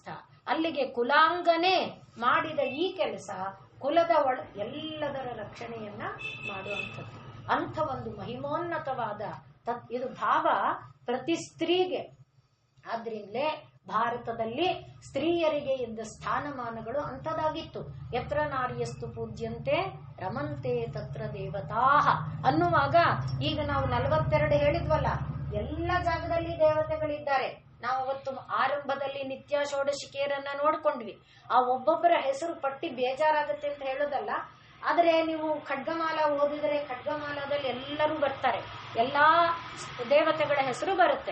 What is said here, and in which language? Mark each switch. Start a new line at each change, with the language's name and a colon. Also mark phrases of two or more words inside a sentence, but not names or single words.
Kannada: ಅಲ್ಲಿಗೆ ಕುಲಾಂಗನೆ ಮಾಡಿದ ಈ ಕೆಲಸ ಕುಲದ ಎಲ್ಲದರ ರಕ್ಷಣೆಯನ್ನ ಮಾಡುವಂಥದ್ದು. ಅಂಥ ಒಂದು ಮಹಿಮೋನ್ನತವಾದ ಇದು ಭಾವ ಪ್ರತಿ ಸ್ತ್ರೀಗೆ. ಆದ್ರಿಂದಲೇ ಭಾರತದಲ್ಲಿ ಸ್ತ್ರೀಯರಿಗೆ ಇದ್ದ ಸ್ಥಾನಮಾನಗಳು ಅಂಥದಾಗಿತ್ತು.
Sanskrit: ಯತ್ರ ನಾರ್ಯಸ್ತು ಪೂಜ್ಯಂತೆ ರಮಂತೆ ತತ್ರ ದೇವತಾಹ
Kannada: ಅನ್ನುವಾಗ ಈಗ ನಾವು 42 ಹೇಳಿದ್ವಲ್ಲ, ಎಲ್ಲ ಜಾಗದಲ್ಲಿ ದೇವತೆಗಳಿದ್ದಾರೆ. ನಾವು ಅವತ್ತು ಆರಂಭದಲ್ಲಿ ನಿತ್ಯ ಷೋಡಶಿಕೆಯರನ್ನ ನೋಡ್ಕೊಂಡ್ವಿ. ಆ ಒಬ್ಬೊಬ್ಬರ ಹೆಸರು ಪಟ್ಟಿ ಬೇಜಾರಾಗುತ್ತೆ ಅಂತ ಹೇಳೋದಲ್ಲ, ಆದರೆ ನೀವು ಖಡ್ಗಮಾಲ ಓದಿದರೆ ಖಡ್ಗಮಾಲದಲ್ಲಿ ಎಲ್ಲರೂ ಬರ್ತಾರೆ, ಎಲ್ಲಾ ದೇವತೆಗಳ ಹೆಸರು ಬರುತ್ತೆ.